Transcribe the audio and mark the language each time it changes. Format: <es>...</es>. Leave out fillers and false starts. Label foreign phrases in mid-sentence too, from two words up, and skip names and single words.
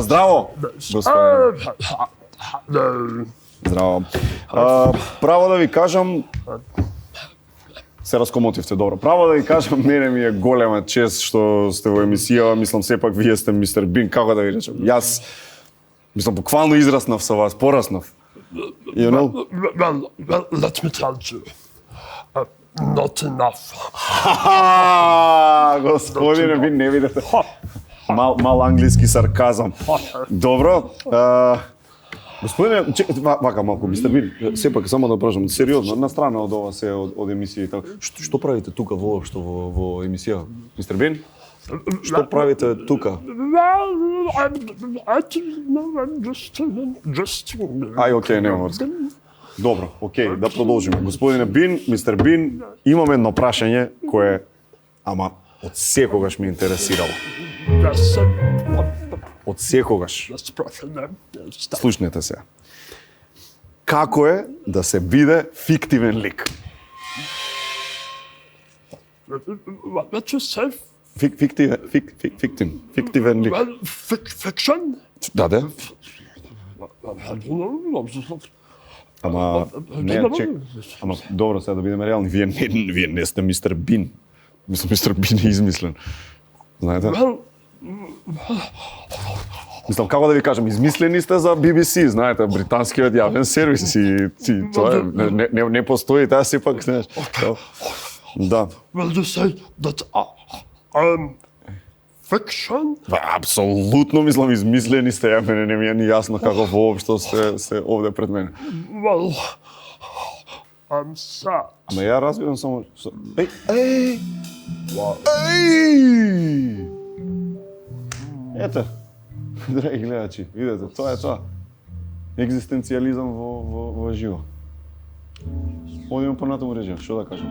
<mk>Здраво, господин. Здраво. Право да ви кажам, се раскомотивте, добро. Право да ви кажам, мене ми е голема чест што сте во емисија, мислам сепак вие сте мистер Бин, како да ви речем. Јас мислам буквално израснав со вас, пораснав.</mk> <en>You know? Well, let me tell you, not enough.</en> <mk>Господине, ви не видите. Мал англиски сарказам. Добро. Господине, вака малку, мистер Бин, сепак само да прашам, сериозно, на страна од ова се од емисија и така. Што правите тука воопшто во емисија? Мистер Бин? Што правите тука?</mk> <en>Well, I don't know, I'm just...</en> <mk>Ај, окей, нема врска. Добро, окей, да продолжиме. Господине Бин, мистер Бин, имам едно прашање кое, ама, од секогаш ме интересирало.</mk> <en>Yes,</en> <mk>Од секогаш.</mk> <en>let's brush on them.</en> <mk>Слушнете се. Како е да се биде фиктивен лик?</mk> <en>What you say?</en> <mk>Фиктивен лик.</mk> <en>Well, fiction?</en> <mk>Да, да.</mk> <en>I don't know.</en> <mk>Ама, не, чек. Ама, добро, сега да бидеме реални. Вие не сте мистер Бин. Мислам, мистер Бин е измислен. Знаете?</mk> <en>Well,</en> <mk>Мислам, како да ви кажам, измислени сте за BBC, знаете, британскиот јавен сервис и тоа не постои, таа сепак, знаеш. Да.</mk> <en>well, you say that fiction?</en> <mk>Апсолутно мислам, измислени сте, ја мене не ми е ни јасно како воопшто сте овде пред мене.</mk> <en>Well, I'm sad.</en> <mk>Ама ја разбирам само... Еј! Ете, драги гледачи, видете, тоа е тоа. Екзистенцијализам во живо. Одиме понатаму режија, што да кажам?</mk>